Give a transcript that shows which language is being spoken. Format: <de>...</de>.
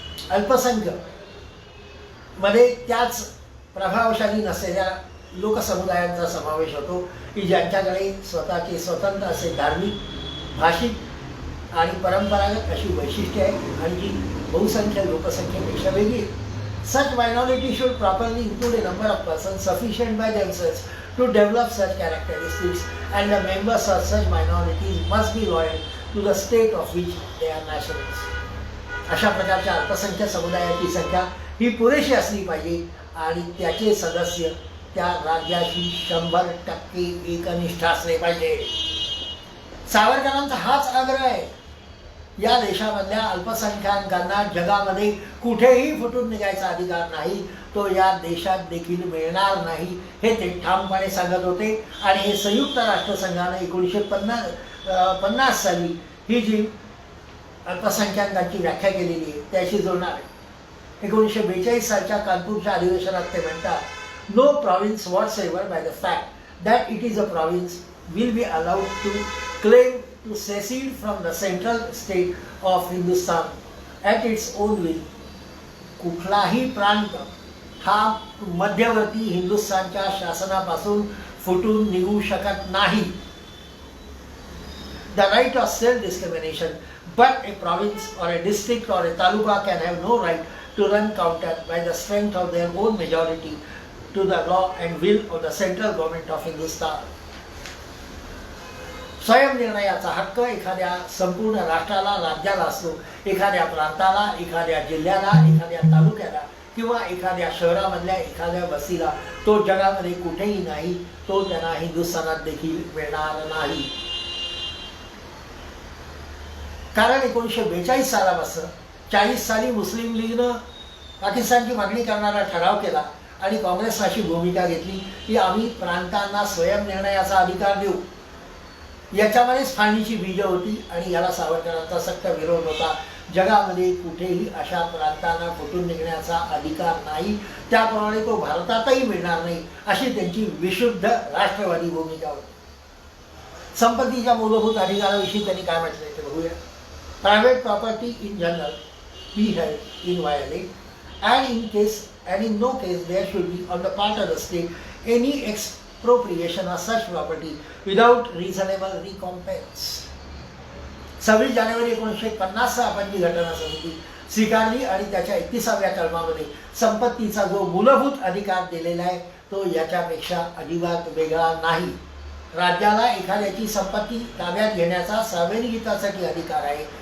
<mr>अल्पसंख्याक मध्ये त्याच प्रभावशाली नसलेल्या लोकसमुदायांचा समावेश होतो की ज्यांच्याकडे स्वतःचे स्वतंत्र असे धार्मिक, भाषिक आणि परंपरागत अशी वैशिष्ट्ये आहेत आणि जी बहुसंख्य लोकसंख्येपेक्षा वेगळी आहे.</mr> <en>Such minority should properly include a number of persons sufficient by themselves to develop such characteristics, and the members of such minorities must be loyal to the state of which they are nationals.</en> <mr>अशा प्रकारच्या अल्पसंख्य समुदायाची संख्या ही पुरेशी असली पाहिजे आणि त्याचे सदस्य त्या राज्याशी 100% एकनिष्ठ असले पाहिजे. सावरकरांचा हाच आग्रह आहे. या देशामधल्या अल्पसंख्याकांना जगामध्ये कुठेही फुटून निघायचा अधिकार नाही, तो या देशात देखील मिळणार नाही हे ते ठामपणे सांगत होते. आणि हे संयुक्त राष्ट्रसंघाने 1950 साली ही जी अल्पसंख्याकांची व्याख्या केलेली आहे त्याशी जोडणार आहे. 1942 सालच्या कानपूरच्या अधिवेशनात ते म्हणतात,</mr> <en>No province whatsoever by the fact that it is a province will be allowed to claim to secede from the central state of Hindustan at its own will.</en> <mr>कुठलाही प्रांत हा मध्यवर्ती हिंदुस्थानच्या शासनापासून फुटून निघू शकत नाही.</mr> <en>The right of self-discrimination, but a province or a district or a taluka can have no right to run counter by the strength of their own majority to the law and will of the central government of Hindustan.</en> <mr>स्वयंनिर्णयाचा हक्क एखाद्या संपूर्ण राष्ट्राला, राज्याला असतो. एखाद्या प्रांताला, एखाद्या जिल्ह्याला, एखाद्या तालुक्याला किंवा एखाद्या शहरामधल्या एखाद्या वस्तीला तो जगामध्ये कुठेही नाही. तो त्यांना हिंदुस्थानात देखील मिळणार नाही. कारण 1942 सालापासून 40 साली मुस्लिम लीगनं पाकिस्तानची मागणी करणारा ठराव केला आणि काँग्रेसनं अशी भूमिका घेतली की आम्ही प्रांतांना स्वयंनिर्णयाचा अधिकार देऊ. याच्यामध्येच फाळणीची बीजं होती आणि याला सावरकरांचा सक्त विरोध होता. जगामध्ये कुठेही अशा प्रांतांना फुटून निघण्याचा अधिकार नाही, त्याप्रमाणे तो भारतातही मिळणार नाही अशी त्यांची विशुद्ध राष्ट्रवादी भूमिका होती. संपत्तीच्या मूलभूत अधिकाराविषयी त्यांनी काय म्हटलंय ते बघूया.</mr> <en>Private property in general we have inviolate and in no case there should be on the part of the state any expropriation of such property without reasonable recompense.</en> <mr>26 जानेवारी 1950 आपण जी घटना समिती स्वीकारली आणि त्याच्या 31व्या कलमामध्ये संपत्तीचा जो मूलभूत अधिकार दिलेला आहे तो याच्यापेक्षा अजिबात वेगळा नाही. राज्याला एखाद्याची संपत्ती ताब्यात घेण्याचा सार्वजनिक हितासाठी अधिकार आहे,</mr>